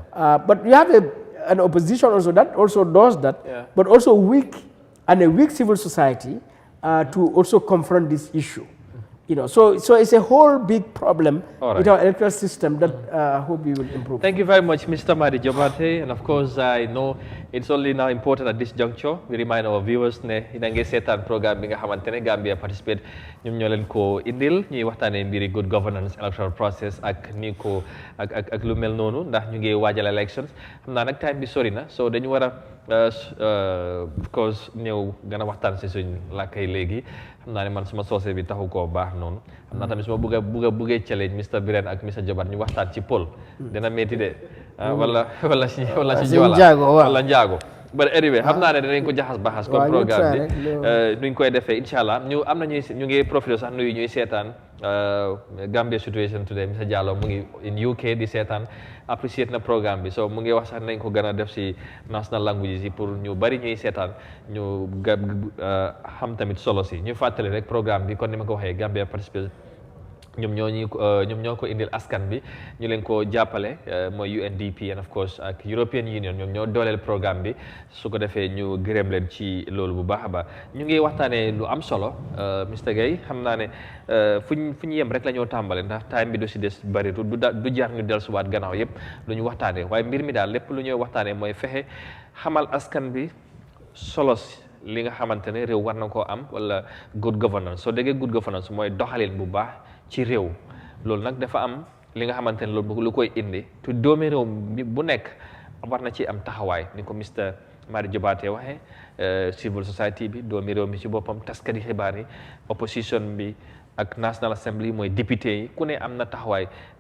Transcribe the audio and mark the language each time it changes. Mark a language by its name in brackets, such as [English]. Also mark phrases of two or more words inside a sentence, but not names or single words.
[English] But we have an opposition also that also does that, but also a weak civil society to also confront this issue. So it's a whole big problem with our electoral system that I hope we will improve. Thank you very much, Mr. Madi Jobate. And of course, I know it's only now important at this juncture. We remind our viewers [Wolof] ne inange setan program bi nga xamantene Gambia participate ñum ñoo leen ko indil ñuy waxtaane mbiri [English] good governance electoral process [Wolof] ak ni ko ak lu mel noonu ndax ñu ngi waajal elections xam naa nag time bi sori na so dañu war a [English] of course [Wolof] ñëw gën a waxtaan si suñ làkkay léegi xam naa ne man suma soose bi taxu koo baax noonu xam naa tamit suma buggee challenge Mr. Biren ak Mr. Jobat ñu waxtaan ci Pël dina métti de wala si wala njaago [English] but anyway [Wolof] xam naa ne dinañ ko jaxas baxas [French] comme programme [Wolof] bi nuñ koy defee [Arabic] إن شاء الله [Wolof] am na ñu ngi profité sax nuyu ñuy seetaan Gambia situation today Mr. Diallo mu ngi in UK di seetaan appreciate na programme bi so mu ngi wax sax nañ ko gën a def si [English] national languages [Wolof] yi pour ñu bari ñuy seetaan ñu xam tamit solo si ñu fàttali rek programme bi kon ni ma ko waxee Gambia participate ñoom ñoo ko indil askan bi ñu leen ko jàppale mooy UNDP [English] and of course [Wolof] ak European Union ñoom ñoo dooleel programme bi su ko defee ñu gërëm leen ci loolu bu baax a baax ñu ngi waxtaanee lu am solo Mr. Gueye xam naa ne fu ñu yem rek la ñoo tàmbale ndax time bi du si des bari du jar ñu dellusiwaat gannaaw yëpp lu ñu waxtaanee waaye mbir mi daal lépp lu ñuy waxtaanee mooy fexe xamal askan bi solo li nga xamante ne réew war na koo am wala [English] good governance [Wolof] soo déggee [English] good governance [Wolof] mooy doxalin bu baax ci réew loolu nag dafa am li nga xamante ne loolu lu koy indi te doomi réew bu nekk war na ci am taxawaay ni ko Mr. Madi Jobaate waxee [English] civil society [Wolof] bi doomi réew mi ci boppam taskati xibaar yi opposition bi ak National Assembly mooy député yi ku ne am na taxawaay bi